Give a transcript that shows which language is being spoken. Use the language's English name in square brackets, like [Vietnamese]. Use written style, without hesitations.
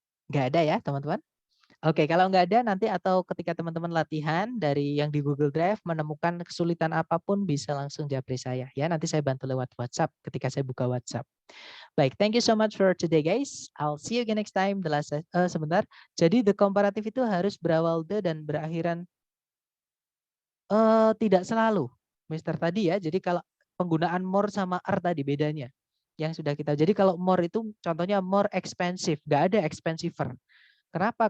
[Indonesian] Nggak ada ya, teman-teman? Oke, kalau nggak ada nanti atau ketika teman-teman latihan dari yang di Google Drive menemukan kesulitan apapun bisa langsung japri saya ya. Nanti saya bantu lewat WhatsApp ketika saya buka WhatsApp. [English] Baik, thank you so much for today guys. I'll see you again next time. [Indonesian] Sebentar. Jadi the comparative itu harus berawal the dan berakhiran tidak selalu. Mister tadi ya. Jadi kalau penggunaan more sama are tadi bedanya. Yang sudah kita. Jadi kalau more itu contohnya more expensive, nggak ada expensiver. Kenapa?